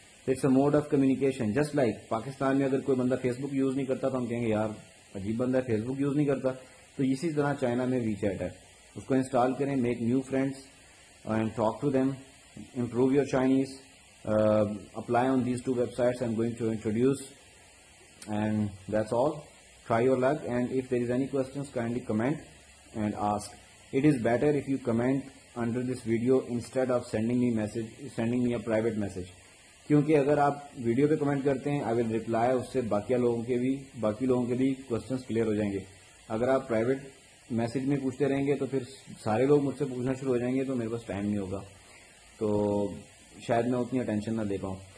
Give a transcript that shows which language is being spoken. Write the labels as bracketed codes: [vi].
[en] it's a mode of communication, just like [ur] Pakistan میں اگر کوئی بندہ فیس بک یوز نہیں کرتا تو ہم کہیں گے یار عجیب بندہ ہے, فیس بک یوز نہیں کرتا. تو اسی طرح چائنا میں وی چیٹ ہے, اس کو انسٹال کریں, [en] Make new friends and talk to them, improve your Chinese, apply on these 2 websites I'm going to introduce, and that's all. Try your luck, and if there is any questions kindly comment and ask. It is better if you comment under this video instead of sending me a private message. [ur] کیونکہ اگر آپ video پہ comment کرتے ہیں [en] I will reply, [ur] اس سے باقی لوگوں کے بھی questions کلیئر ہو جائیں گے. اگر آپ پرائیویٹ میسج میں پوچھتے رہیں گے تو پھر سارے لوگ مجھ سے پوچھنا شروع ہو جائیں گے, تو میرے پاس ٹائم نہیں ہوگا, تو شاید میں اتنی اٹینشن نہ دے پاؤں.